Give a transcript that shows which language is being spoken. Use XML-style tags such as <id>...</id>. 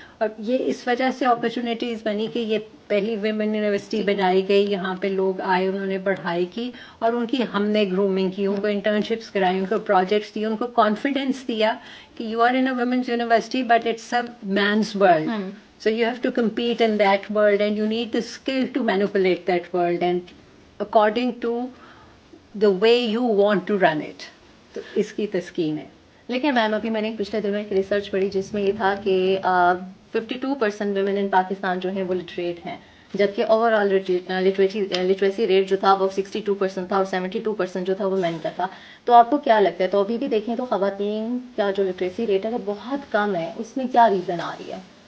<ur>اور یہ اس وجہ سے اپرچونیٹیز بنی کہ یہ پہلی ویمن یونیورسٹی بنائی گئی، یہاں پہ لوگ آئے، انہوں نے پڑھائی کی اور ان کی ہم نے گرومنگ کی، ان کو انٹرنشپس کرائی، ان کو پروجیکٹس دیے، ان کو کانفیڈینس دیا کہ</ur> <en>You are in a women's university but it's a man's world. So you have to compete in that world and you need the skill to manipulate that world and according to the way you want to run it.</en> <ur>تو اس کی تسکین ہے. لیکن میم ابھی میں نے پچھلے دنوں ایک ریسرچ پڑھی جس میں یہ تھا کہ 52% ویمن ان پاکستان جو ہیں وہ لٹریٹ ہیں، جبکہ اوور آل لٹریسی ریٹ جو تھا وہ 62% تھا اور 72% جو تھا وہ مین کا تھا. تو آپ کو کیا لگتا ہے، تو ابھی بھی دیکھیں تو خواتین کا جو لٹریسی ریٹ ہے وہ بہت کم ہے، اس میں کیا ریزن آ رہی ہے؟</ur>